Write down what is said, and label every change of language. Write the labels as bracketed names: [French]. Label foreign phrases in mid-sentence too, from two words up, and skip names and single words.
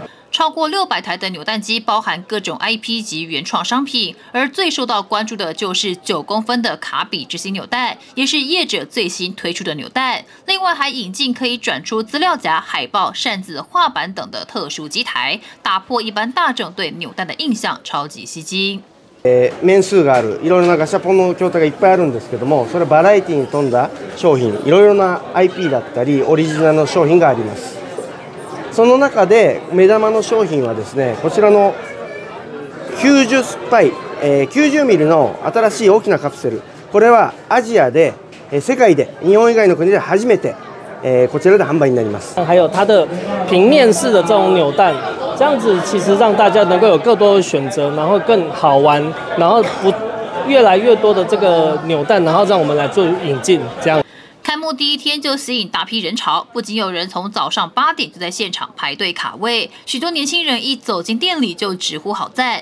[Chinese] 超过600台的扭蛋机包含各种 IP 及原创商品，而最受到关注的就是9公分的卡比之星扭蛋，也是业者最新推出的扭蛋。另外还引進可以转出资料夹、海报、扇子、画板等的特殊机台，打破一般大众对扭蛋的印象，超级吸睛。 [Japanese] 面数があるいろいろなガシャポンの筐体がいっぱいあるんですけども、それバラエティに富んだ商品、いろいろな IP だったりオリジナルの商品があります。その中で目玉の商品はですね、こちらの90スパイ、90ミリの新しい大きなカプセル、これはアジアで、世界で日本以外の国で初めて、こちらで販売になります。 [Chinese] 还有它的平面式的这种扭蛋，这样子其实让大家能够有更多的选择，然后更好玩，然后越来越多的这个扭蛋，然后让我们来做引进，这样。开幕第一天就吸引大批人潮，不仅有人从早上8点就在现场排队卡位，许多年轻人一走进店里就直呼好赞。